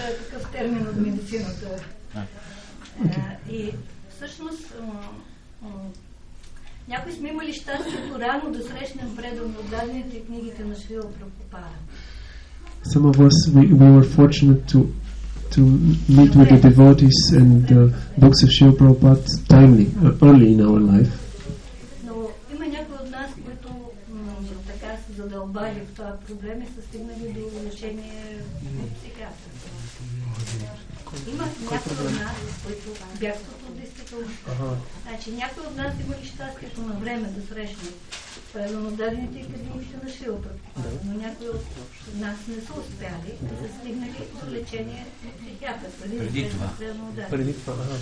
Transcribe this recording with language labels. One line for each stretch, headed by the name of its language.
Bulgarian: Такъв термин от медицината. И всъщност някои сме имали щастието рано да срещнем предано отдадените книгите на Шрила Прабхупада.
English: Some of us we were fortunate to meet with the devotees and the books of Srila Prabhupada timely, early in our life.
Bulgarian: Но има някои от нас, които така са задълбали в това проблем и са стигнали до лечение от психиатър. Има някои от нас, които бягстват от действителността. Значи някои от нас имали щастието на време да срещнат предано дадените книгите на Шрила Прабхупада, но някои от нас не са успяли да са стигнали до лечение от психиатър преди това.